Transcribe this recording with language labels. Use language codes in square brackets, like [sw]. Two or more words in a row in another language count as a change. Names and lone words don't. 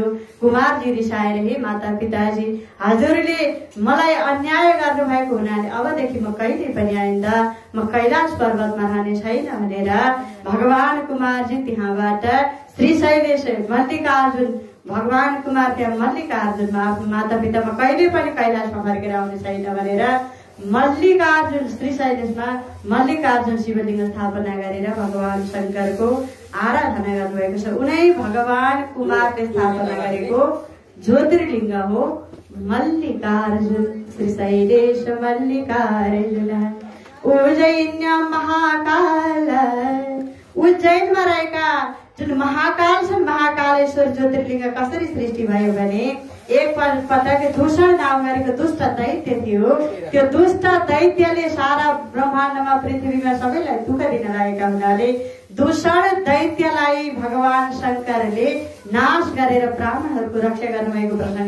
[ne] कुमारजी रिसाएर हे माता पिताजी हजुरले मलाई अन्याय गर्नुभएको हुनाले अबदेखि म कहिले पनि आइन्दा म कैलाश पर्वतमा रहने छैन भनेर भगवान कुमारजी त्यहाँबाट श्रीशैलेश मल्लिकार्जुन भगवान कुमार त्यहाँ मल्लिकार्जुनमा आफ्नो माता पितामा कहिले पनि कैलाशमा फर्केर आउने छैन भनेर मल्लिकार्जुन श्रीशैलेशमा मल्लिकार्जुन शिवलिङ्ग स्थापना गरेर भगवान शङ्करको आराधना गर्नुभएको छ। उनै भगवान कुमारले स्थापना गरेको ज्योतिर्लिङ्ग हो मल्लिकार्जुन। श्रीशैलेश मल्लिकार्जुन उज्जैन महाकाल। उज्जैनमा रहेका जुन महाकाल छन् महाकालेश्वर ज्योतिर्लिङ्ग कसरी सृष्टि भयो भने एक पटक दूषण नाम गरेको दुष्ट दैत्य थियो। त्यो दुष्ट दैत्यले सारा ब्रह्माण्डमा पृथ्वीमा सबैलाई दुःख दिन लागेका हुनाले दूषण दैत्यलाई भगवान शङ्करले नाश गरेर ब्राह्मणहरूको रक्षा गर्नुभएको प्रसङ्ग।